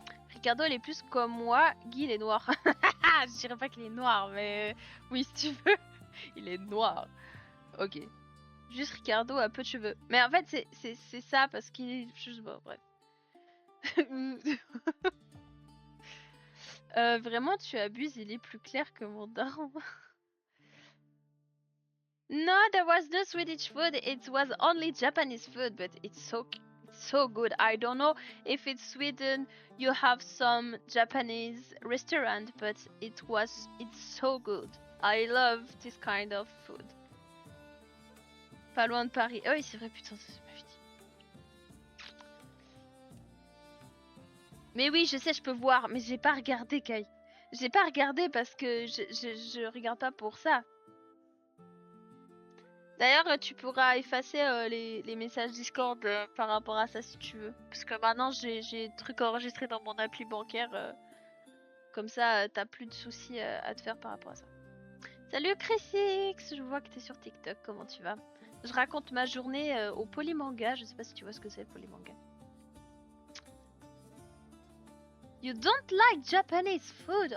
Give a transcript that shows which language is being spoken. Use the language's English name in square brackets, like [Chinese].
[French] Ricardo il est plus comme moi, Guy il est noir. Je dirais pas qu'il est noir, mais oui si tu veux, il est noir. Ok. Juste Ricardo a peu de cheveux. Mais en fait c'est ça parce qu'il est juste bon, bref. Vraiment tu abuses, il est plus clair que mon daron. [English] No, there was no Swedish food. It was only Japanese food, but it's so good. I don't know if it's Sweden. You have some Japanese restaurant, but it's so good. I love this kind of food. [French] Pas loin de Paris. Oh oui, c'est vrai, putain, ça m'a dit. Mais oui, je sais, je peux voir, mais j'ai pas regardé, Kai. J'ai pas regardé parce que je regarde pas pour ça. D'ailleurs, tu pourras effacer les messages Discord par rapport à ça si tu veux. Parce que maintenant, j'ai des trucs enregistrés dans mon appli bancaire. Comme ça, t'as plus de soucis à te faire par rapport à ça. Salut Chrisix, je vois que t'es sur TikTok, comment tu vas? Je raconte ma journée au Polymanga, je sais pas si tu vois ce que c'est le Polymanga. [English] You don't like Japanese food?